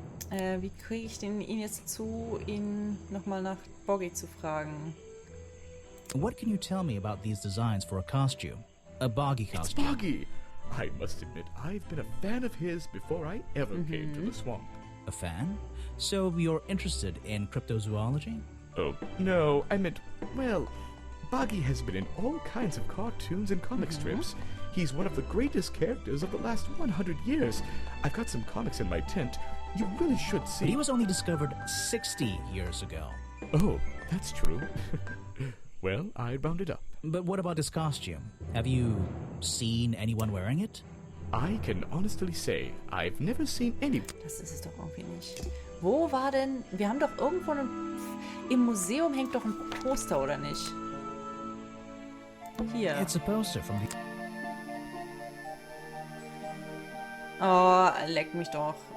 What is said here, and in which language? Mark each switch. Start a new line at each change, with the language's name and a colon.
German: Wie kriege ich ihn jetzt dazu, ihn nochmal nach Boggy zu fragen?
English: What can you tell me about these designs for a costume? A Boggy costume. It's Boggy! I must admit, I've been a fan of his before I ever came to the swamp. A fan? So you're interested in cryptozoology? Oh, no, I meant, well, Boggy has been in all kinds of cartoons and comic strips. He's one of the greatest characters of the last 100 years. I've got some comics in my tent. You really should see. But he was only discovered 60 years ago. Oh, that's true. Well, I rounded up. But what about his costume? Have you seen anyone wearing it? I can honestly say, I've never seen any...
German: Das ist es doch irgendwie nicht. Wo war denn... Wir haben doch irgendwo im Museum hängt doch ein Poster, oder nicht? Hier.
English: It's a poster from the...
German: Oh, leck mich doch.